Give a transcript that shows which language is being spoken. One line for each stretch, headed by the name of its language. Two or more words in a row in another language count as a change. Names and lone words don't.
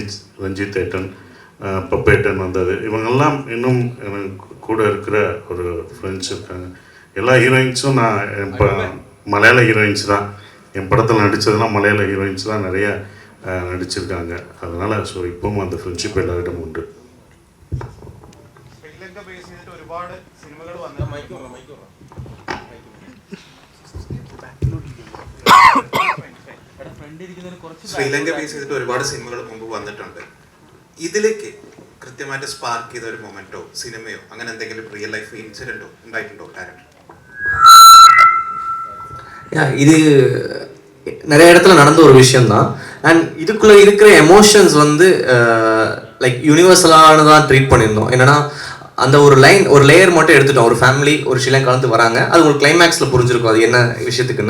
Tamil: ரஞ்சித் ஏட்டன், பப்பேட்டன் வந்தது. இவங்கெல்லாம் இன்னும் எனக்கு கூட இருக்கிற ஒரு ஃப்ரெண்ட்ஸ் இருக்காங்க. எல்லா ஹீரோயின்ஸும் நான் மலையாள ஹீரோயின்ஸ் தான். என் படத்தில் நடித்ததுலாம் மலையாள ஹீரோயின்ஸ் தான் நிறையா நடிச்சிருக்காங்க. அதனால் ஸோ இப்பவும் அந்த ஃப்ரெண்ட்ஷிப் எல்லாரிடமும் உண்டு.
Malayalam: ശ്രീലങ്ക ബേസ് ചെയ്തിട്ട് ഒരുപാട് സിനിമകൾ മുമ്പ് വന്നിട്ടുണ്ട്. ഇതിലേക്ക് കൃത്യമായിട്ട് സ്പാർക്ക് ചെയ്ത ഒരു മൊമെന്റോ സിനിമയോ അങ്ങനെ എന്തെങ്കിലും
English: real life
Malayalam: ഇൻസിഡന്റോ ഉണ്ടായിട്ടുണ്ടോ ഡയറക്ടർ?
Tamil: இது நிறைய இடத்துல நடந்த ஒரு விஷயம்தான். அண்ட் இதுக்குள்ளே இருக்கிற எமோஷன்ஸ் வந்து லைக் யூனிவர்சலானதான் ட்ரீட் பண்ணியிருந்தோம். என்னன்னா அந்த ஒரு லேயர் மட்டும் எடுத்துட்டோம். ஒரு ஃபேமிலி ஒரு ஸ்ரீலங்காலேருந்து வராங்க, அது உங்களுக்கு கிளைமேக்ஸில் புரிஞ்சிருக்கும் அது என்ன விஷயத்துக்குன்னு.